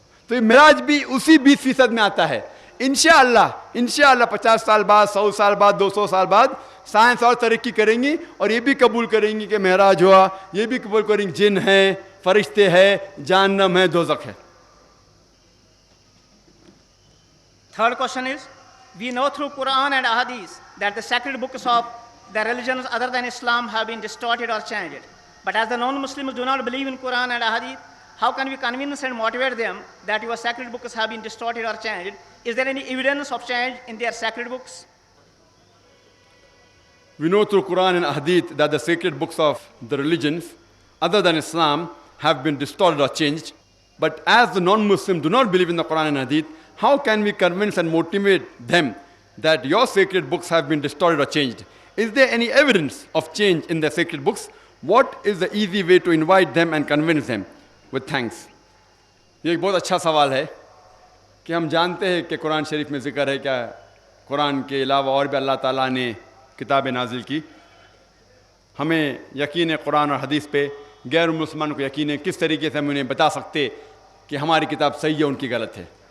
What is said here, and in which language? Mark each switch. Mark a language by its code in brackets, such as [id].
[hi] तो ये मेराज भी उसी 20% में आता है। इंशाअल्लाह 50 साल बाद, 100 साल बाद, 200 साल बाद साइंस और तरक्की करेंगी और ये भी कबूल करेंगी कि मेराज हुआ, ये भी कबूल करेंगे जिन है, फरिश्ते है, जहन्नम है, दोज़ख है। [en] Third question is, we know through Quran and Ahadith that the sacred books of the religions other than Islam have been distorted or changed. But as the non-Muslims do not believe in Quran and Ahadith, how can we convince and motivate them that your sacred books have been distorted or changed? Is there any evidence of change in their sacred books? We know through Quran and Hadith that the sacred books of the religions other than Islam have been distorted or changed. But as the non-Muslims do not believe in the Quran and Hadith, how can we convince and motivate them that your sacred books have been distorted or changed? Is there any evidence of change in the sacred books? What is the easy way to invite them and convince them? With thanks. [hi] ये एक बहुत अच्छा सवाल है कि हम जानते हैं कि कुरान शरीफ में ज़िक्र है क्या कुरान के अलावा और भी अल्लाह ताला ने किताबें नाजिल की। हमें यकीन है कुरान और हदीस पे, गैर मुसलमान को यकीन है। किस तरीके से हम उन्हें बता सकते कि हमारी किताब सही है उनकी गलत है।